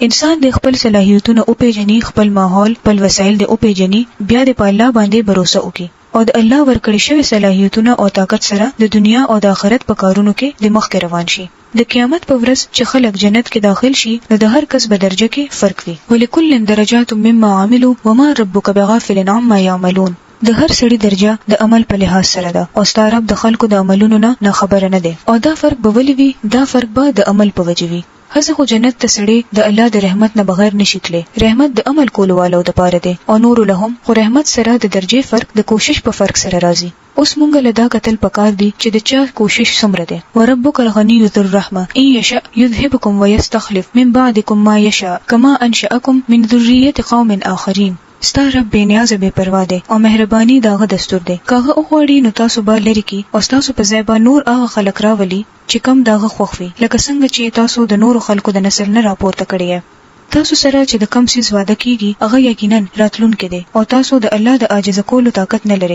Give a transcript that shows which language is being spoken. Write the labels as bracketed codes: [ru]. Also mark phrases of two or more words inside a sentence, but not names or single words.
[ps] انسان د خپل صلاحیتونو او پیژني، خپل ماحول، خپل وسایل د او پیژني، بیا د الله باندې باور وکړي او د الله ورکړی شوی صلاحیتونه او طاقت سره د دنیا او د آخرت په کارونو کې د مخ کې روان شي. د قیامت په ورځ چې خلک جنت کې داخل شي نو د هر کس په درجه کې فرق وي. [ar] ولکل درجات مما عملوا وما ربک بغافل عما يعملون. [ps] د هر سړي درجه د عمل په لحاظ سره ده او ستاره رب د خلکو د عملونو نه خبره نه ده، او دا فرق به ولي وي؟ دا فرق به د عمل په وجه وي. هڅه خو جنت ته سړي د الله د رحمت نه بغیر نشي تللی. رحمت د عمل کولو والو د پاره ده او نور لهم، خو رحمت سره د درجه فرق د کوشش په فرق سره راځي. اوس مونږ له دا قتل پکار دي چې د چا کوشش څومره ده. [ar] وربک الغنی ذو الرحمه ان یشاء یذهبکم ويستخلف من بعدکم ما یشاء کما انشأکم من ذریه قوم آخرین. [ps] ستا رب بے نیاز بے پروا دی او مهرباني داغه دستور دی. کاغه اوغوړي نو تاسو به لری کی او تاسو په ځای به نور هغه خلک راولي چې کم داغه خوښ وي، لکه څنګه چې تاسو د نورو خلکو د نسل نه راپورته کړی. تاسو سره چې د کم سیس واده کیږي هغه یقینا راتلونکي دی او تاسو د الله د عاجز کولو طاقت نه لرئ.